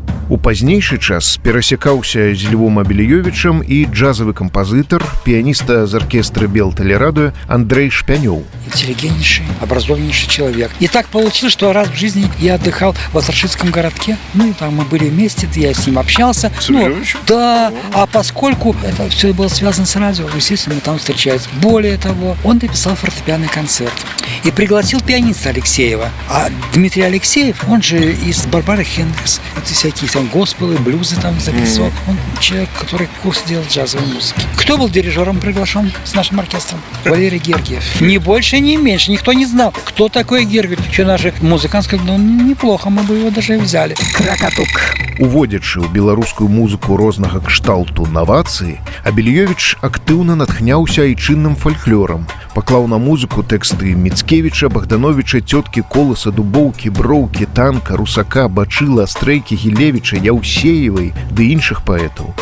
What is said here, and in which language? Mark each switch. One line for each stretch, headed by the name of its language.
Belarusian: У пазнейшы час перасекаўся з Львом Абеліёвічам і джазавы кампазітар, піяніста з аркестра Белтелерадио Андрей Шпянёў.
Russian: Интеллигентнейший, образованнейший человек. И так получилось, что раз в жизни я отдыхал в Астраханском городке. Ну, и там мы были вместе, я с ним общался. Ну, да, а поскольку это все было связано с радио, естественно, мы там встречались. Более того, он написал фортепианный концерт и пригласил пианиста Алексеева. А Дмитрий Алексеев, он же из Барбары Хендрикс, это всякие там госпелы, блюзы там записывал. Он человек, который курс делал джазовой музыки. Кто был дирижером приглашен с нашим оркестром? Валерий Гергиев. Ни больше, ни меньше. Никто не знал, кто такой Гергиев. Что наши музыканты сказали: ну, неплохо, мы бы его даже и взяли. Кракатук.
Belarusian: Уводзячы ў беларускую музыку рознага кшталту навацыі, Абеліёвіч актыўна натхняўся айчынным фальклорам, паклаў на музыку тэксты Міцкевіча, Богдановича, Цёткі, Коласа, Дубоўкі, Броўкі, Танка, Русака, Бачыла, Астрейкі, Гілевіча, Яўсеевай ды іншых паэтаў.